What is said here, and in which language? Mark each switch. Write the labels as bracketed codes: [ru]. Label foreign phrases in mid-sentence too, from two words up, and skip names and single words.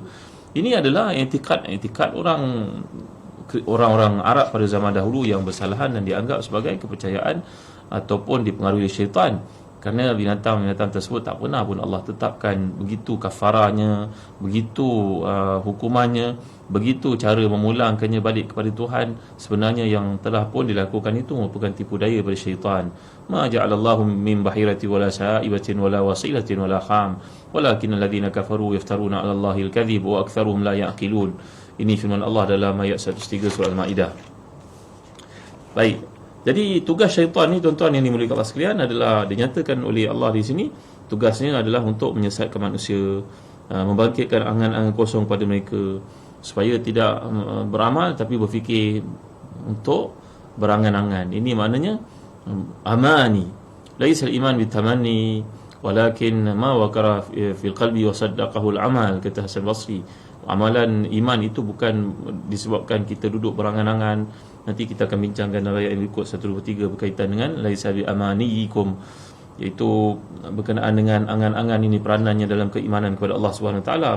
[ms] Ini adalah etikad orang-orang Arab pada zaman dahulu yang bersalahan dan dianggap sebagai kepercayaan ataupun dipengaruhi syaitan. Kerana binatang-binatang tersebut tak pernah pun Allah tetapkan begitu kafaranya, begitu hukumannya, begitu cara memulangkannya balik kepada Tuhan. Sebenarnya yang telah pun dilakukan itu merupakan tipu daya pada syaitan. [ar] ما جعل الله من بحيرة ولا سائبة ولا وصيلة ولا حام ولكن الذين كفروا يفترون على الله الكذب وأكثرهم لا يعقلون. [ms] Ini firman Allah dalam ayat 103 surah Al-Maidah. Baik. Jadi tugas syaitan ni tuan-tuan yang dimuliakan Allah sekalian adalah dinyatakan oleh Allah di sini. Tugasnya adalah untuk menyesatkan manusia, membangkitkan angan-angan kosong pada mereka supaya tidak beramal tapi berfikir untuk berangan-angan. Ini maknanya amani. [ar] ليس الإيمان بالتمني ولكن ما وقر في القلب وصدقه العمل, [ms] kata Hasan Basri. Amalan iman itu bukan disebabkan kita duduk berangan-angan. Nanti kita akan bincangkan dalam ayat yang berikut 123 berkaitan dengan [ar] ليس بأمانيكم, [ms] iaitu berkenaan dengan angan-angan ini peranannya dalam keimanan kepada Allah [ar] سبحانه وتعالى.